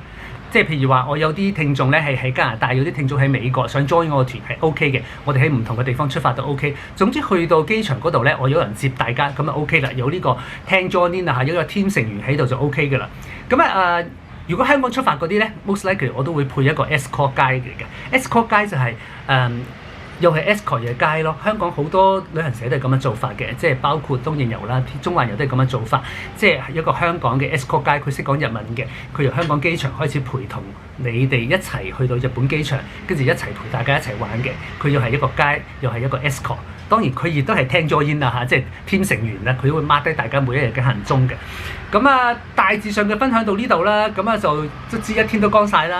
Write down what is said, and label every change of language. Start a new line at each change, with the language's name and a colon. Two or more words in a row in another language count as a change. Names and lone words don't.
Cantonese: 即係譬如話，我有啲聽眾咧係喺加拿大，有啲聽眾喺美國，想 join 我個團係 OK 嘅。我哋喺唔同嘅地方出發都 OK。總之去到機場嗰度咧，我有人接大家，咁就 OK 啦。有呢個聽 Join 啊，有個 team 成員喺度就 OK 㗎啦。咁如果香港出發嗰啲咧 ，
English: most likely
Cantonese: 我都會配一個
English: escort guide
Cantonese: 嚟嘅。
English: escort guide
Cantonese: 就係又係 escort 嘅街咯。香港好多旅行社都係咁樣做法嘅，即係包括東瀛遊啦、中環遊都係咁樣做法。即係一個香港嘅
English: escort guide，
Cantonese: 佢識講日文嘅，佢由香港機場開始陪同你哋一齊去到日本機場，跟住一齊陪大家一齊玩嘅。佢又係一個 guide，又係一個 escort。當然佢亦都係聽咗煙啦嚇，即係 team 成員啦，佢會 mark 低大家每一日嘅行蹤嘅。咁大致上嘅分享到呢度啦，咁就卒之一天都光晒啦。